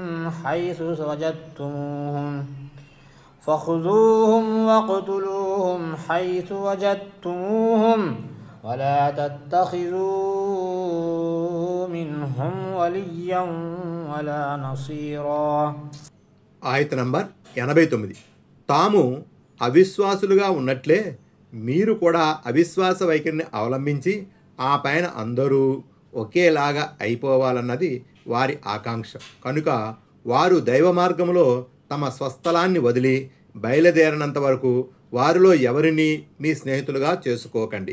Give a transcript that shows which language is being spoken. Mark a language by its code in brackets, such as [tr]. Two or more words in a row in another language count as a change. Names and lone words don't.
[ar] حَيْثُ وَجَدتُّمُوهُمْ وَلَا تَتَّخِذُوا مِنْهُمْ وَلِيًّا وَلَا نَصِيرًا. [te] ఆయత నంబర్ 89. తాము అవిశ్వాసులుగా ఉన్నట్లే మీరు కూడా అవిశ్వాస వైఖరిని అవలంబించి ఆ పైన అందరూ ఒకేలాగా అయిపోవాలన్నది వారి ఆకాంక్ష. కనుక వారు దైవ మార్గంలో తమ స్వస్థలాన్ని వదిలి బయలుదేరినంత వరకు వారిలో ఎవరిని మీ స్నేహితులుగా చేసుకోకండి.